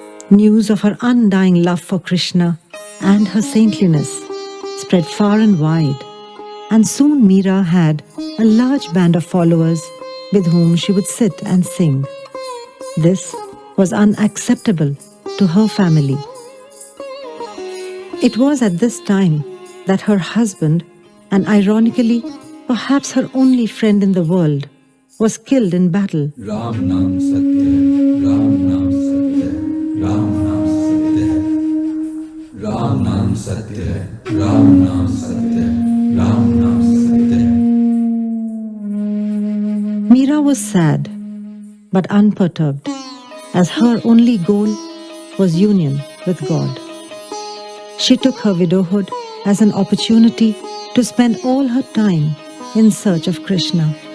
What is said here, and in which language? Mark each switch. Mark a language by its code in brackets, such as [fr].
[en] News of her undying love for Krishna and her saintliness spread far and wide, and soon Meera had a large band of followers with whom she would sit and sing. This was unacceptable to her family. It was at this time that her husband, and ironically, perhaps her only friend in the world, was killed in battle. [hi] Ram नाम सत्य है, राम नाम सत्य है, राम नाम सत्य है, राम नाम सत्य है, राम नाम सत्य है, राम नाम सत्य है. [en] Meera was sad but unperturbed, as her only goal was union with God. She took her widowhood as an opportunity to spend all her time in search of Krishna.